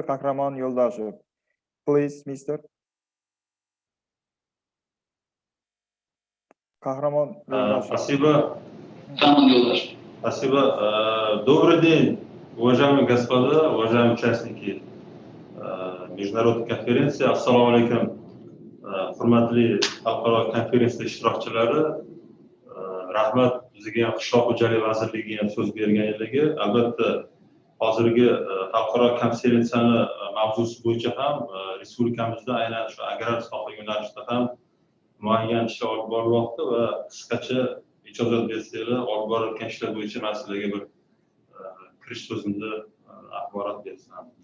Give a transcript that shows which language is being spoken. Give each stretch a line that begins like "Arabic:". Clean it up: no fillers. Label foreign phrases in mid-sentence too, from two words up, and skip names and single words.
English: Kahramon Yo'ldoshev. Please, Mr. Kahramon Yo'ldoshev.
Russian: Спасибо. Добрый день, уважаемые господа, уважаемые участники международной конференции.
Arabic: السلام عليكم.
Uzbek: Hurmatli xalqaro konferensiya ishtirokchilari, rahmat bizga ham qishloq xo'jaligi vazirligi ham so'z berganligi. Albatta hozirgi xalqaro konferensiyani mavzusi bo'yicha ham respublikamizda aynan shu agrar soha yo'nalishida ham muayyan ishlar olib borilmoqda va qisqacha ijozat bersanglar olib borayotgan ishlar bo'yicha masalaga bir kirish so'zimda axborot bersam.